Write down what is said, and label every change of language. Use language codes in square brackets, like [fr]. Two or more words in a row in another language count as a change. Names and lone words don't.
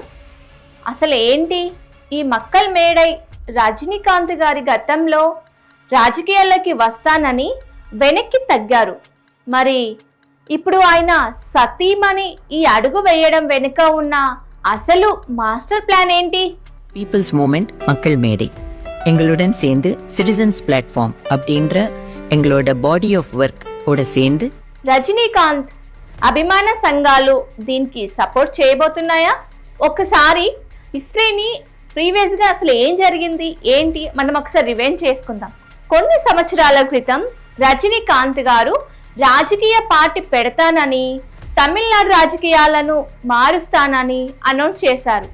[te] అసలు ఏంటి ఈ మక్కల్ మేడై? రజనీకాంత్ గారి గతంలో రాజకీయాల్లోకి వస్తానని వెనక్కి తగ్గారు. మరి ఇప్పుడు ఆయన సతీమణి ఈ అడుగు వేయడం వెనుక ఉన్న అసలు [en] master plan [te] ఏంటి? [en] peoples movement [ta] மக்கள் மேடை எங்களுடன் சேர்ந்து [en] citizens platform [ta] அப்படின்ற எங்களோட [en] body of work [ta] ஓட சேர்ந்து [te] రజనీకాంత్ అభిమాన సంఘాలు దీనికి సపోర్ట్ చేయబోతున్నాయా? ఒక్కసారి హిస్టరీని ప్రీవియస్గా అసలు ఏం జరిగింది ఏంటి మనం ఒకసారి రివైండ్ చేసుకుందాం. కొన్ని సంవత్సరాల క్రితం రజనీకాంత్ గారు రాజకీయ పార్టీ పెడతానని, తమిళనాడు రాజకీయాలను మారుస్తానని అనౌన్స్ చేశారు.